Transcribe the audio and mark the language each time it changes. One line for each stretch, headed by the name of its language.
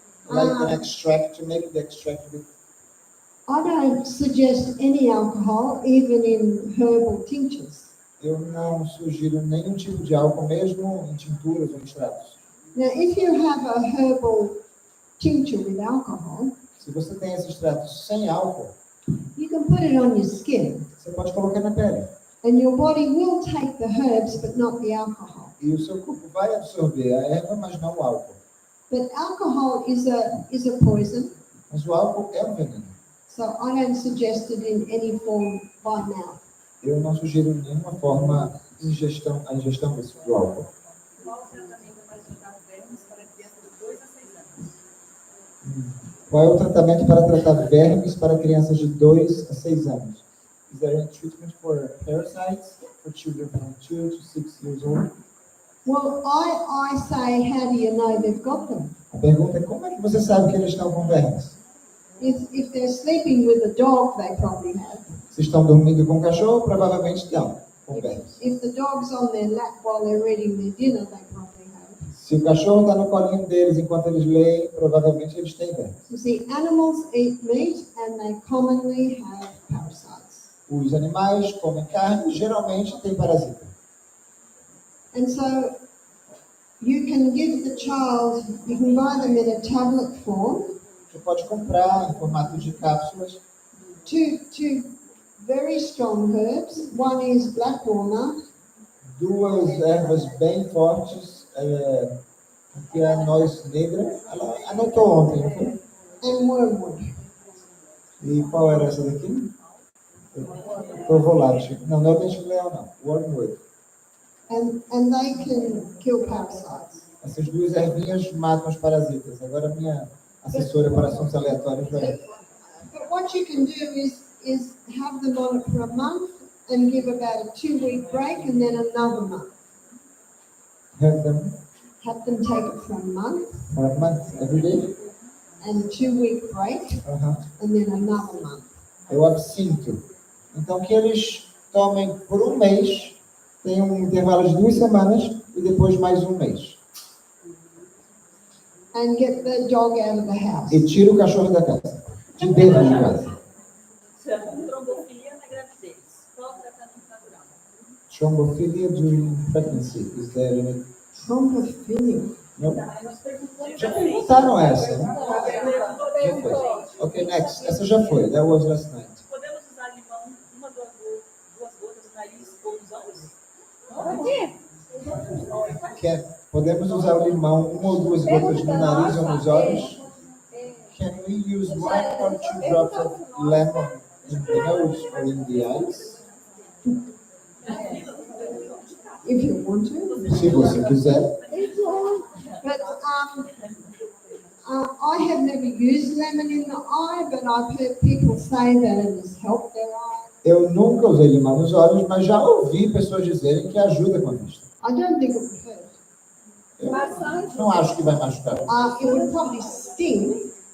English: Like an extract, to make the extract with I don't suggest any alcohol, even in herbal tinctures.
Portuguese: Eu não sugiro nenhum tipo de álcool, mesmo em tinturas ou extratos.
English: Now, if you have a herbal tincture with alcohol,
Portuguese: Se você tem esse extrato sem álcool,
English: you can put it on your skin,
Portuguese: você pode colocar na pele.
English: and your body will take the herbs, but not the alcohol.
Portuguese: E o seu corpo vai absorver a erva, mas não o álcool.
English: But alcohol is a poison,
Portuguese: Mas o álcool é um veneno.
English: so I don't suggest it in any form by mouth.
Portuguese: Eu não sugiro nenhuma forma a ingestão do álcool. Qual o tratamento mais indicado vermes para crianças de 2 a 6 anos? Qual é o tratamento para tratar vermes para crianças de 2 a 6 anos?
English: Is there a treatment for parasites for children from 2 to 6 years old? Well, I say, how do you know they've got them?
Portuguese: A pergunta é como é que você sabe que eles estão com vermes?
English: If they're sleeping with a dog, they probably have.
Portuguese: Se estão dormindo com o cachorro, provavelmente estão com vermes.
English: If the dog's on their lap while they're eating their dinner, they probably have.
Portuguese: Se o cachorro está no colinho deles enquanto eles leem, provavelmente eles têm vermes.
English: You see, animals eat meat and they commonly have parasites.
Portuguese: Os animais comem carne, geralmente tem parasita.
English: And so you can give the child, you can buy them in a tablet form,
Portuguese: Você pode comprar em formato de cápsulas
English: two very strong herbs. One is black walnut,
Portuguese: 2 ervas bem fortes, que é a noz negra. Ela anotou ontem, não foi?
English: and wormwood.
Portuguese: E qual era essa daqui? Provolate. Não é o dente de leão, não. Wormwood.
English: And they can kill parasites.
Portuguese: Essas 2 ervinhas matam os parasitas. Agora minha assessora para assuntos aleatórios vai...
English: But what you can do is have them on it for a month and give about a 2-week break and then another month. Have them Have them take it for a month for a month, every day. and a 2-week break and then another month.
Portuguese: Eu absinto. Então que eles tomem por um mês, tem um intervalo de 2 semanas e depois mais um mês.
English: And get the dog out of the house.
Portuguese: E tira o cachorro da casa, de dentro de casa. Trombofilia na gravidez. Qual o tratamento natural?
English: Thrombophilia during pregnancy. Is there any... Thrombophilia.
Portuguese: No? Já perguntaram essa, né? Já foi. Ok, next. Essa já foi.
English: That was last night.
Portuguese: Podemos usar limão, 1 a 2 gotas no nariz ou nos olhos? Podemos usar o limão 1 ou 2 gotas no nariz ou nos olhos?
English: Can we use 1 or 2 drops of lemon in the nose or in the eyes? If you want to.
Portuguese: Se você quiser.
English: But I have never used lemon in the eye, but I've heard people say that it has helped their eye.
Portuguese: Eu nunca usei limão nos olhos, mas já ouvi pessoas dizerem que ajuda com a vista.
English: I don't think it would hurt.
Portuguese: Eu não acho que vai machucar.
English: It would probably sting.